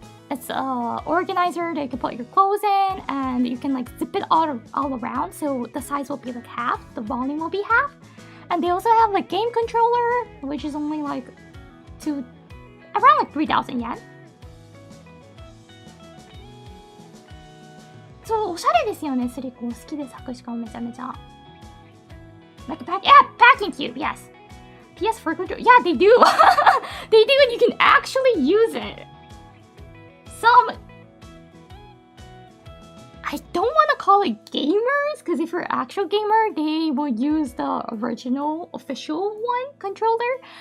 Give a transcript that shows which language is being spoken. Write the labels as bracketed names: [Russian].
[English] It's a organizer that you can put your clothes in, and you can like zip it all around, so the size will be like half, the volume will be half. And they also have like game controller, which is only like around like 3,000 yen. [Japanese] So おしゃれですよね、スリコ。好きで作詞家めちゃめちゃ。 [English] Like packing cube, yes. PS4 controller, yeah, they do. They do, and you can actually use it. I don't want to call it gamers, because if you're an actual gamer, they would use the original official one controller.